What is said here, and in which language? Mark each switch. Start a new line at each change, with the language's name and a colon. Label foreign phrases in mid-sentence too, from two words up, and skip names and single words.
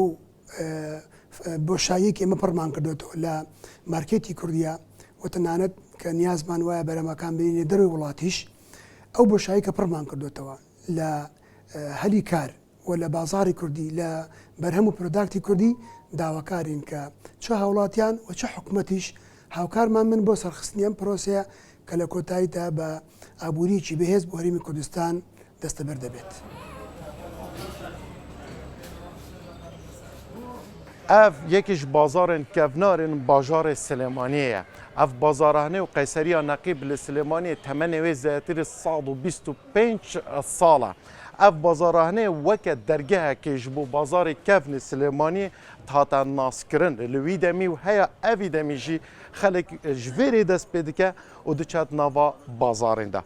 Central Kurdish: بۆشاییەکی ئێمە پڕمان کردوێتەوە لە مارکێتی کوردیا و تەنانەت کە نیازمان وایە بەرەمەکان بینێ دەروی وڵاتیش ئەو بۆشایی کە پڕمان کردوێتەوە لە هەلی کار و لە بازاری کوردی لە بەرهەم و پرۆداکتی کوردی داواکارین کە چه هاوڵاتیان و چه حکوومەتیش هاوکارمان من بۆ سەرخستنی ئەم پرۆسەیە کە لە کۆتاییدا بە ئابووریکی بەهێز بۆ هەرێمی کوردستان دەستەبەر دەبێت.
Kurdish: Ev yekî ji bazarên kevnarên bajarê Silêmaniyê ye. Ev bazarhanê û Qeyseriya Neqîb li Silêmaniyê temenê wê zêtirî 125 sal e. Ev bazarhanê weke dergehekê ji bo bazarê kevnê Silêmaniyê hate naskirin li wî demî û heya evî demî jî xelek ji vêrê dest pê dike û diçet nava bazarên de.